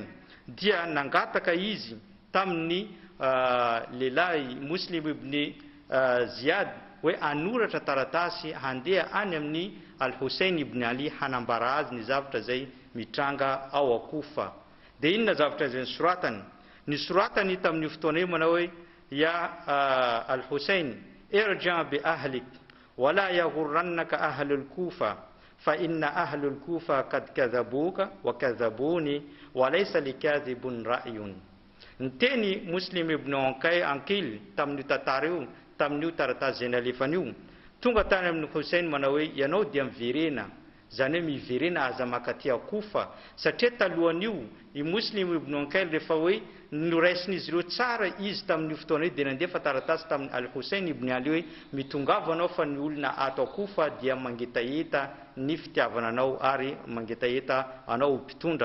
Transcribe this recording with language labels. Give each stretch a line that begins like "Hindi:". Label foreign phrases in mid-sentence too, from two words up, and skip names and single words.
Malagasy: Dia nangataka izy tamin'ny lehilahy Muslim ibn Ziyad hoe anoratra taratasy handeha any amin'ny Al-Hussein ibn Ali hanambara azy ny zavatra zay mitranga ao Kofa. Dia inona zavatra zay nisoratany?
Arabic: Nisoratany tamin'io fotoana io manao hoe يا الحسين ارجع بأهلك ولا يغرنك أهل الكوفة فإن أهل الكوفة قد كذبوك وكذبوني وليس لكاذب رأي.
Malagasy: Nteny Muslim ibn Aqil tamin'io tantara io, tamin'io taratasy zay nalefany io, tonga tany amin'ny Hussein manao hoe ianao dia miverena, zany hoe miverena aza makaty Kofa, satria talohan'io i Muslim ibn Aqil rehefa hoe noraisin'izy ireo tsara izy tamin'io fotoana io dia nandefa taratasy tamin'ny Al-Hussein ibn Ali hoe mitongava anao fa ny olona ato Kofa dia mangetaheta ny fitiavana anao ary mangetaheta anao mpitondra.